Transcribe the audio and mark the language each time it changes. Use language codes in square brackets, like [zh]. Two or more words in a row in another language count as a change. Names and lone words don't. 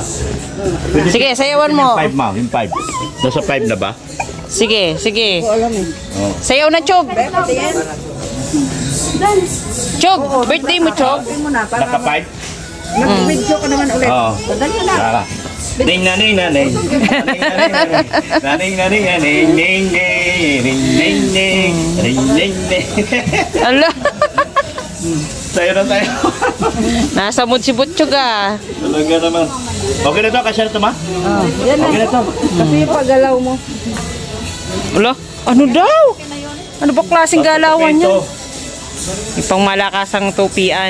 [tl] Sige, sayawan mo. Yung 5 ma, yung 5. Nasa 5 na ba? Sige, sige. Alam mo. Oh. Sayaw na, Chog. Pati yan. Chog, birthday mo, Chog. Pati mo na. Para Naka 5? mag-video ka naman ulit. Oo. Dali mo na. Naka. Ning naning naning. Naning naning naning. Ning ning ning ning ning ning ning ning. Ala. Tayo na tayo. Nasa mood si Butchog ah. Talaga naman. Okay na to, kasya na to, ma? Yan Okay na. na to. Kasi yung paggalaw mo. Wala, ano daw? Ano ba klaseng galawan niya? Ipang malakasang tupian.